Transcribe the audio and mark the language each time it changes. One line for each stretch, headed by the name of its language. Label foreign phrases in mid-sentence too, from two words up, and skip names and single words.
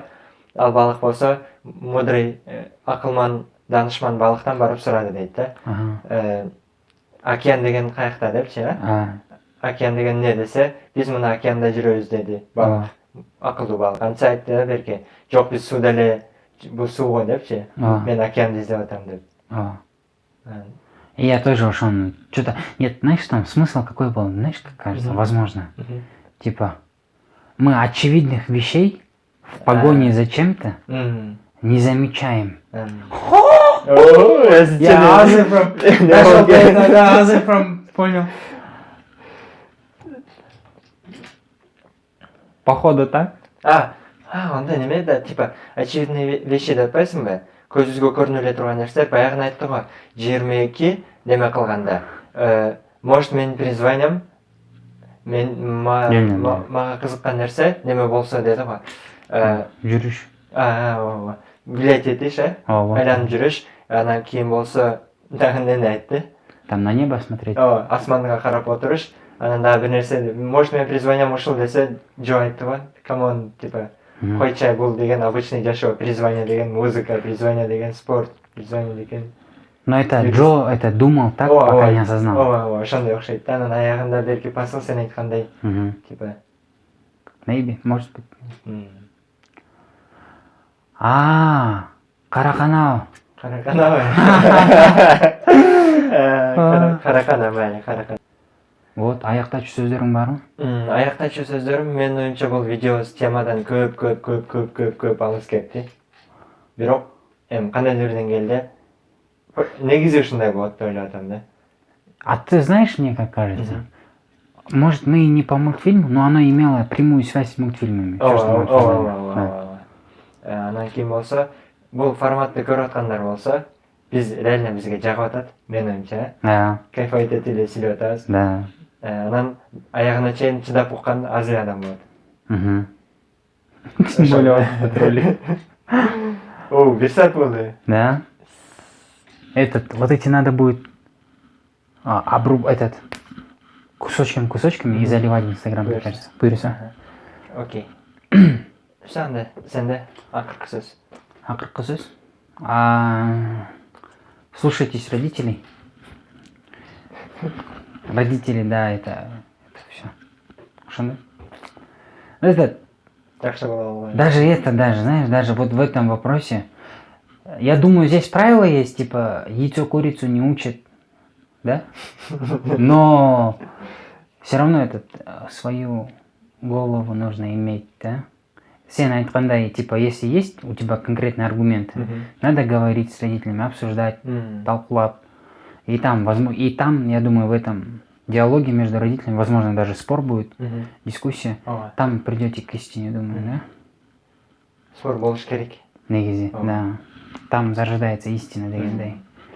Kyrgyz: Ал балык болсо мудрый, акылман, данышман балыктан барып сурады дейт да. Океан деген каякта депчи, Океан деген эмне десе, биз мына океанда жүрөбүз деди балык. Акылдуу балык. Антса айтты да берки, жок биз сууда эле, бул суу го депчи. Мен океанды издеп атам деп.
Russian: И я тоже ушел. Что-то... Нет, знаешь, там смысл какой был? Знаешь, как кажется, возможно. Типа, мы очевидных вещей в погоне за чем-то не замечаем. Понял. Походу так?
Kyrgyz: Анда неме да,
Russian: типа, очевидный вещи
Kyrgyz: деп атпайсыңбы? Көзүбүзгө көрүнүп эле турган нерселер, баягы айтты го, 22 неме кылганда. Может, менин призваниям, мага кызыккан нерсе неме болсо деди го. Жүрүш. Билет этиш, айланып жүрүш, анан кийин болсо дагы эмне айтты?
Russian: Там на небо смотреть.
Kyrgyz: Асманга карап отуруш, анан дагы бир нерсе, может, менин призваниям ушул десе, жок айтты го. Камон, типа, койчай бул деген обычный жашоо, призвание деген музыка, призвание деген спорт, призвание деген...
Russian: Но это Джо, это думал так, пока не осознал.
Kyrgyz: Ошондой окшойт да, анан аягында берки посыл сен айткандай,
Russian: типа... Maybe, может быть. Караканау. Караканау.
Kyrgyz: Каракана, майли, каракана. Вот, аяктачу сөздөрүң барбы? Аяктачу сөздөрүм, менин оюмча бул видео темадан көп алыс кетти. Бирок, кандайдыр бир деңгээлде негизи ушундай болот деп ойлоп атам да.
Russian: А ты знаешь, мне как кажется, может, мы и не по мультфильму, но оно имело прямую связь с мультфильмами.
Kyrgyz: Анан кийин болсо, бул форматты көрүп аткандар болсо, биз реально бизге жагып атат, менин оюмча. Кайфовать этип эле сүйлөп атабыз. Да. Анан аягына чейин чыдап уккан аз эле адам болот.
Russian: Тем более этот ролик.
Kyrgyz: Бир саат болду. Да.
Russian: Вот эти надо будет кусочками и заливать в Инстаграм, мне кажется.
Kyrgyz: Буйруса. Окей. Сенде, акыркы сөз. Акыркы сөз.
Russian: Слушайтесь родителей. Родители, да, это все.
Kyrgyz: Ошондой.
Russian: Даже знаешь, даже вот в этом вопросе, я думаю, здесь правило есть, типа, яйцо курицу не учат, да? Но все равно свою голову нужно иметь, да?
Kyrgyz: Сен айткандай,
Russian: типа, если есть у тебя конкретные аргументы, надо говорить с родителями, обсуждать, толкулап. И там, я думаю, в этом диалоге между родителями, возможно, даже спор будет, дискуссия. Там придете к истине, думаю, да?
Kyrgyz: Спор болуш керек. Негизи, да.
Russian: Там зарождается истина дегендей.